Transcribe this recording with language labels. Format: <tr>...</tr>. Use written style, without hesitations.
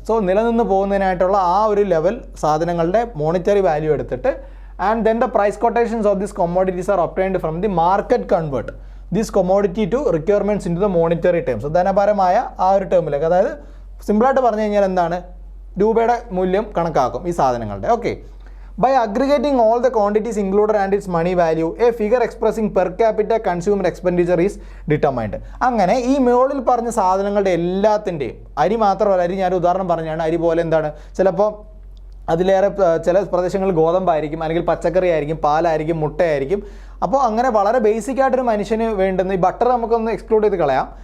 <en>so</en> <ml>നിലനിന്ന് പോകുന്നതിനായിട്ടുള്ള ആ ഒരു ലെവൽ സാധനങ്ങളുടെ മോണിറ്ററി വാല്യൂ എടുത്തിട്ട്</ml> <en>And then the price quotations of this commodities are obtained from the market convert this commodity to requirements into the monetary terms.</en> <ml>ധനപരമായ ആ ഒരു ടേമിലേക്ക്, അതായത് സിമ്പിളായിട്ട് പറഞ്ഞു കഴിഞ്ഞാൽ രൂപയുടെ മൂല്യം കണക്കാക്കും ഈ സാധനങ്ങളുടെ.</ml> <en>Okay, by aggregating all the quantities included and its money value, a figure expressing per capita consumer expenditure is determined.</en> <ml>അങ്ങനെ ഈ മുകളിൽ പറഞ്ഞ സാധനങ്ങളുടെ എല്ലാത്തിൻ്റെയും, അരി മാത്രമല്ല, അരി ഞാൻ ഉദാഹരണം പറഞ്ഞാണ്, അരി പോലെ എന്താണ് ചിലപ്പോൾ അതിലേറെ ചില പ്രദേശങ്ങളിൽ ഗോതമ്പായിരിക്കും, അല്ലെങ്കിൽ പച്ചക്കറി ആയിരിക്കും, പാലായിരിക്കും, മുട്ടയായിരിക്കും. അപ്പോൾ അങ്ങനെ വളരെ ബേസിക് ആയിട്ടൊരു മനുഷ്യന് വേണ്ടുന്ന ഈ ബട്ടർ നമുക്കൊന്ന് എക്സ്ക്ലൂഡ് ചെയ്ത് കളയാം.</ml>